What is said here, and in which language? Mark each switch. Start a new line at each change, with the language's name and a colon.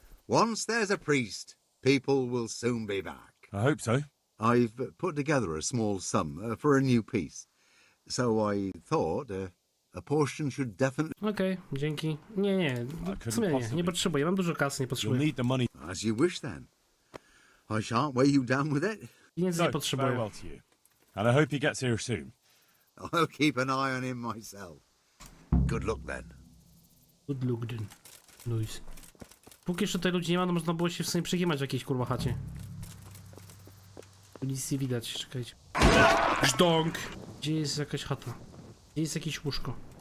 English: Once there's a priest, people will soon be back. I hope so. I've put together a small sum for a new piece. So I thought a portion should definitely...
Polish: Okej, dzięki. Nie, w sumie nie potrzebuję, mam dużo kasy, nie
English: You'll
Polish: potrzebuję.
English: need the money. As you wish then. I shan't weigh you down with it.
Polish: Pieniędzy nie potrzebuję.
English: Farewell to you. And I hope he gets here soon. I'll keep an eye on him myself. Good luck then. Good luck then. Nice.
Polish: Póki jeszcze tutaj ludzi nie ma, to można było się w sumie przygimać w jakiejś kurwa chacie. Tu nic nie widać, czekajcie. Żdąk! Gdzie jest jakaś chata? Gdzie jest jakieś łóżko?